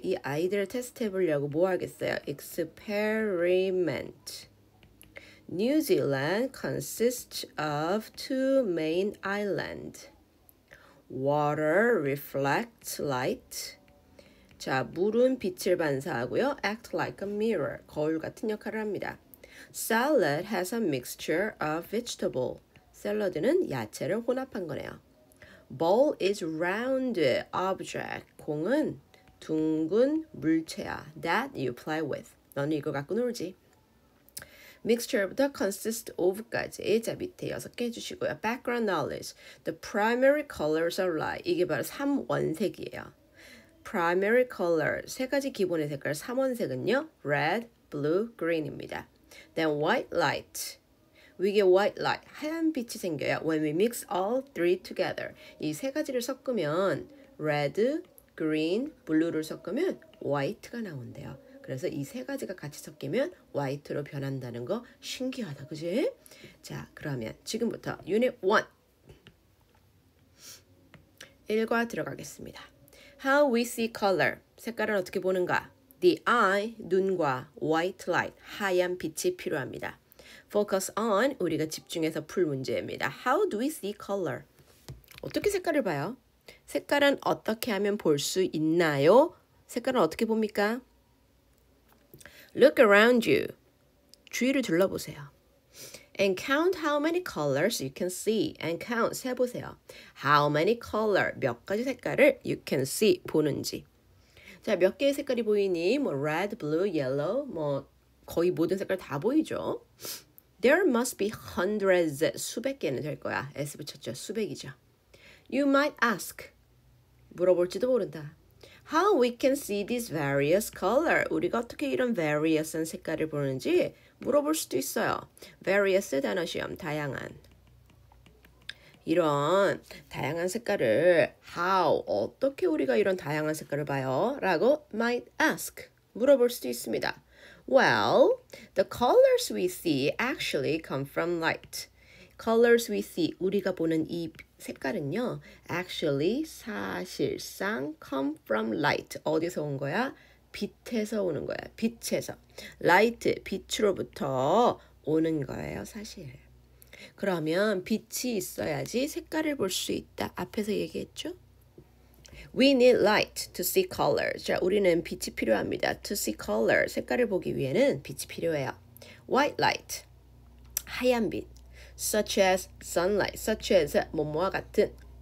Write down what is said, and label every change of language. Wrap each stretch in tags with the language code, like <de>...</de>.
<ko>이 아이디어를 테스트 해보려고 뭐 하겠어요?</ko> <en>experiment. New Zealand consists of 2 main islands. Water reflects light.</en> <ko>자, 물은 빛을 반사하고요.</ko> <en>act like a mirror.</en> <ko>거울 같은 역할을 합니다.</ko> <en>Salad has a mixture of vegetable.</en> <ko>샐러드는 야채를 혼합한 거네요.</ko> <en>Ball is round object.</en> <ko>공은 둥근 물체야.</ko> <en>That you play with.</en> <ko>너는 이거 갖고 놀지. Mixture부터 consist of까지. 자, 밑에 6개 해주시고요.</ko> <en>Background knowledge. The primary colors are light.</en> <ko>이게 바로 3원색이에요. Primary color. 3가지 기본의 색깔. 3원색은요.</ko> <en>Red, blue, green입니다. Then white light.</en> <ko>위에 white light, 하얀 빛이 생겨요.</ko> <en>When we mix all 3 together.</en> <ko>이 3가지를 섞으면 red, green, blue를 섞으면 white가 나온대요. 그래서 이 3가지가 같이 섞이면 white로 변한다는 거 신기하다, 그지? 자, 그러면 지금부터 Unit 1. 1과 들어가겠습니다.</ko> <en>How we see color.</en> <ko>색깔을 어떻게 보는가? The eye, 눈과 white light, 하얀 빛이 필요합니다. Focus on, 우리가 집중해서 풀 문제입니다.</ko> <en>How do we see color?</en> <ko>어떻게 색깔을 봐요? 색깔은 어떻게 하면 볼 수 있나요? 색깔은 어떻게 봅니까?</ko> <en>Look around you.</en> <ko>주위를 둘러보세요.</ko> <en>And count how many colors you can see. And count,</en> <ko>세보세요.</ko> <en>How many color,</en> <ko>몇 가지 색깔을</ko> <en>you can see, 보는지.</en> <ko>자, 몇 개의 색깔이 보이니? 뭐 red, blue, yellow, 뭐 거의 모든 색깔 다 보이죠?</ko> <en>There must be hundreds,</en> <ko>수백 개는 될 거야. S 붙였죠. 수백이죠.</ko> <en>You might ask,</en> <ko>물어볼지도 모른다.</ko> <en>How we can see these various color.</en> <ko>우리가 어떻게 이런 various한 색깔을 보는지 물어볼 수도 있어요. Various 단어 시험, 다양한. 이런 다양한 색깔을 how, 어떻게 우리가 이런 다양한 색깔을 봐요? 라고 might ask, 물어볼 수도 있습니다.</ko> <en>Well, the colors we see actually come from light. Colors we see,</en> <ko>우리가 보는 이 색깔은요,</ko> <en>actually, 사실상 come from light.</en> <ko>어디서 온 거야? 빛에서 오는 거야. 빛에서. light, 빛으로부터 오는 거예요, 사실. 그러면 빛이 있어야지 색깔을 볼 수 있다. 앞에서 얘기했죠?</ko> <en>We need light to see color.</en> <ko>자, 우리는 빛이 필요합니다.</ko> <en>To see color.</en> <ko>색깔을 보기 위해는 빛이 필요해요.</ko> <en>White light. 하얀 빛. Such as sunlight.</en> <ko>Such as 뭐뭐와 같은.</ko>